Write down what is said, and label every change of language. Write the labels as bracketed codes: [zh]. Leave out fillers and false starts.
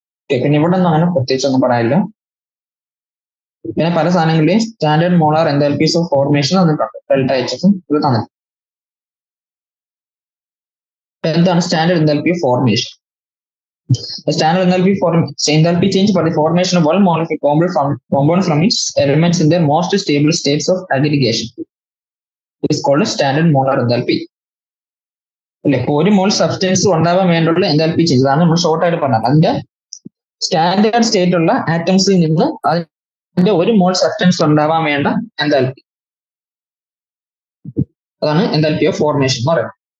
[ml] പിന്നെ ഇവിടെ ഒന്നും അങ്ങനെ പ്രത്യേകിച്ച് ഒന്നും പറയാനില്ല. പിന്നെ പല സാധനങ്ങളുടെയും സ്റ്റാൻഡേർഡ് മോളാർ എന്തൽപീസ് ഓഫ് ഫോർമേഷൻ തന്നിട്ടുണ്ട്. ഡെൽറ്റ എച്ചും ഇത് തന്നിട്ടുണ്ട്. എന്താണ് standard enthalpy of formation? [en] The standard enthalpy change for the formation of one molecule compound from its elements in their most stable states of aggregation. It is called a standard molar enthalpy. [ml] അല്ലെ, ഒരു മോൾ substance ഉണ്ടാവാൻ വേണ്ടിയുള്ള enthalpy change ആണ് നമ്മൾ short ആയിട്ട് പറഞ്ഞത്. അതിന്റെ standard state ഉള്ള ആറ്റംസിൽ നിന്ന് അതിന്റെ ഒരു മോൾ സബ്സ്റ്റൻസ് ഉണ്ടാവാൻ വേണ്ട എന്തൽപി, അതാണ് എന്തൽപി ഓഫ് ഫോർമേഷൻ എന്ന് പറയുന്നത്.